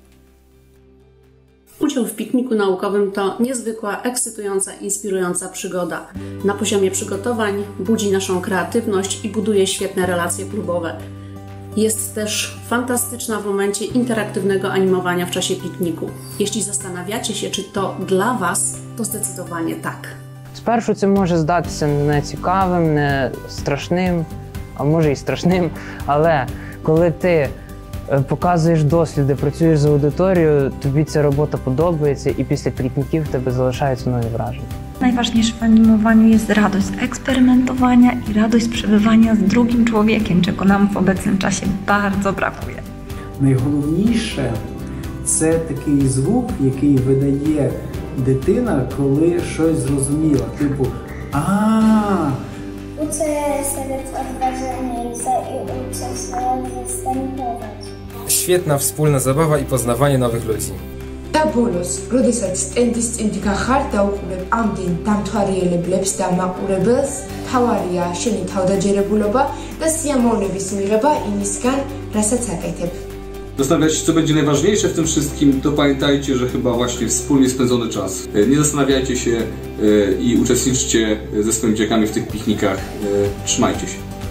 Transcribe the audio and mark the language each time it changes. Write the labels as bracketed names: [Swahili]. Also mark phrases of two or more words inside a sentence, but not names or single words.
[Polish] Udział w pikniku naukowym to niezwykła, ekscytująca, inspirująca przygoda. Na poziomie przygotowań budzi naszą kreatywność i buduje świetne relacje klubowe. Jest też fantastyczna w momencie interaktywnego animowania w czasie pikniku. Jeśli zastanawiacie się, czy to dla Was, to zdecydowanie tak. [Ukrainian] Спершу це може здатися не цікавим, не страшним, а може і страшним, але коли ти показуєш досліди, працюєш з аудиторією, тобі ця робота подобається і після piknikів в тебе залишаються нові враження. [Polish] Najważniejsze w animowaniu jest radość z eksperymentowania i radość z przebywania z drugim człowiekiem, czego nam w obecnym czasie bardzo brakuje. [Ukrainian] Найголовніше – це такий звук, який видає дитина, коли щось зрозуміла. Типу «А-а-а». [Polish] Uczę się odważniejsza i uczę się występować. świetna wspólna zabawa i poznawanie nowych ludzi. [Georgian] და ბოლოს, როდესაც სტენდის წინ გახარ და უყურებ ამდენ დამთვალიერებლებს და მაყურებელს, თავარია შენი თავდაჯერებულობა და სიამოვნების მიღება იმისგან, რასაც აკეთებ. [Polish] Zastanawiacie się, co będzie najważniejsze w tym wszystkim, to pamiętajcie, że chyba właśnie wspólnie spędzony czas. Nie zastanawiajcie się i uczestniczcie ze swoimi dzieciakami w tych piknikach. Trzymajcie się.